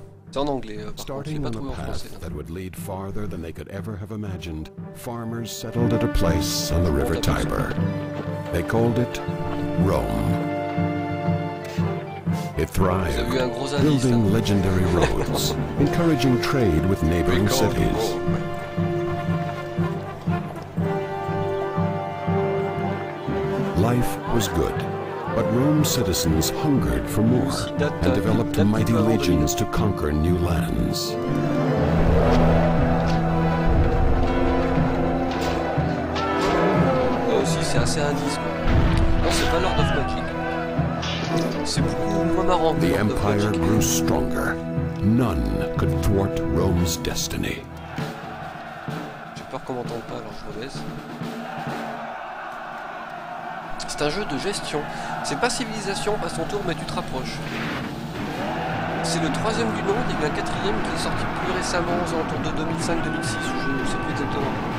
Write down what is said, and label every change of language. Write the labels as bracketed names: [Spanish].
[French] C'est en anglais, par contre, je l'ai pas trouvé en français. [English] That would lead farther than they could ever have imagined, farmers settled at a place on the river Tiber. They called it Rome. It thrived, building legendary roads, encouraging trade with neighboring cities. Life was good, but Rome's citizens hungered for more and developed mighty legions to conquer new lands. [French] Là aussi, c'est assez indice. Non, c'est pas Lord of Magic. C'est beaucoup moins marrant. [English] The empire grew stronger. None could thwart Rome's destiny. [French] J'ai peur qu'on m'entende pas, alors je me laisse. C'est un jeu de gestion. C'est pas civilisation, passe ton tour, mais tu te rapproches. C'est le 3e du nom, il y a un 4e qui est sorti plus récemment, aux alentours de 2005-2006, je ne sais plus exactement.